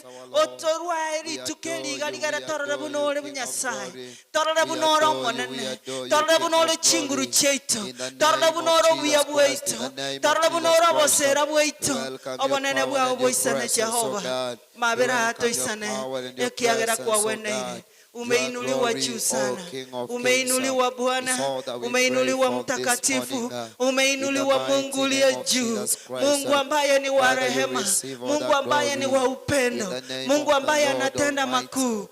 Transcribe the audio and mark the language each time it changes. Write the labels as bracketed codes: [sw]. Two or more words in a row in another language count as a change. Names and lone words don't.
[guz] Otorwa eri tukeli galigara torore bunore Nyasaye. Torore bunoro monene. Torore bunore chinguru cheito. Torore bunoro buya bueito. Torore bunoro bosera bueito. Obonene buhao boisane Jehova. Mabera hato isane. Ekiagera kwa weneire. [sw] Umeinuliwa juu sana. Umeinuliwa Bwana. Umeinuliwa mtakatifu. Umeinuliwa Mungu uliye juu. Mungu ambaye ni wa rehema. Mungu ambaye ni wa upendo. Mungu ambaye anatenda makuu.